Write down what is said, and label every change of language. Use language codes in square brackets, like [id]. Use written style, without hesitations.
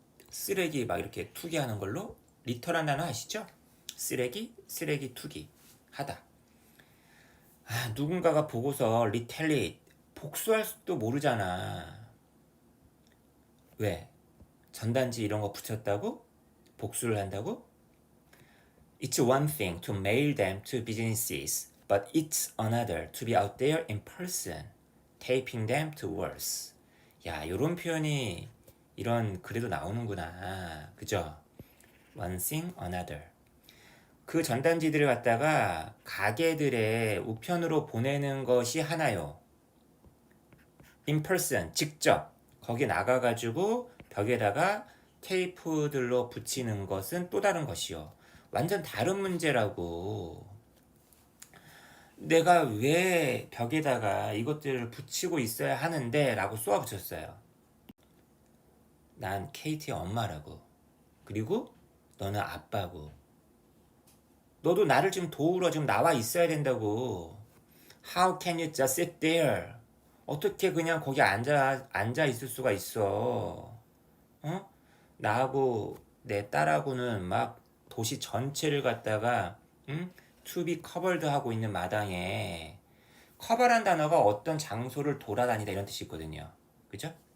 [ko] 쓰레기 막 이렇게 투기하는 걸로? 리터란 단어 아시죠? 쓰레기 투기 하다. 누군가가 보고서 retaliate 복수할 수도 모르잖아. 왜? 전단지 이런 거 붙였다고? 복수를 한다고? [en] It's one thing to mail them to businesses, but it's another to be out there in person, taping them to walls. [ko] 야, 요런 표현이 이런 글에도 나오는구나. 그죠? [en] One thing, another. [ko] 그 전단지들을 갖다가 가게들의 우편으로 보내는 것이 하나요. In person, 직접 거기 나가가지고 벽에다가 테이프들로 붙이는 것은 또 다른 것이요. 완전 다른 문제라고. 내가 왜 벽에다가 이것들을 붙이고 있어야 하는데 라고 쏘아 붙였어요. 난 케이티의 엄마라고. 그리고 너는 아빠고. 너도 나를 지금 도우러 지금 나와 있어야 된다고. [en] How can you just sit there? [ko] 어떻게 그냥 거기 앉아 있을 수가 있어? 어? 나하고 내 딸하고는 막 도시 전체를 갖다가 to be covered 하고 있는 마당에 커버란 단어가 어떤 장소를 돌아다니다 이런 뜻이 있거든요. 그죠?